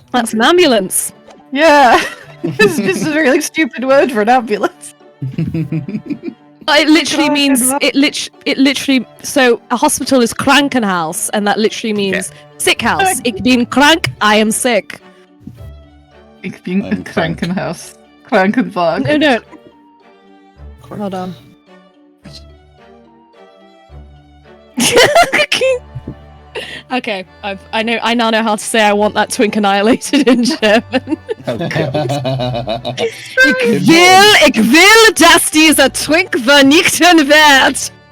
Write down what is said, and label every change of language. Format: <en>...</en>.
<en>That's an ambulance. Yeah. This is a really stupid word for an ambulance. It literally means it literally. So a hospital is Krankenhaus, and that literally means sick house.</en> <de>Ich bin krank.</de> <en>I am sick.</en> <de>Ich bin</de> <en>I'm</en> <de>Krankenhaus. Krankenwagen.</de> <en>No. Hold on. Okay, I now know how to say I want that twink annihilated in German. Oh god.</en> <de>Ich will, dass dieser Twink vernichten wird.</de>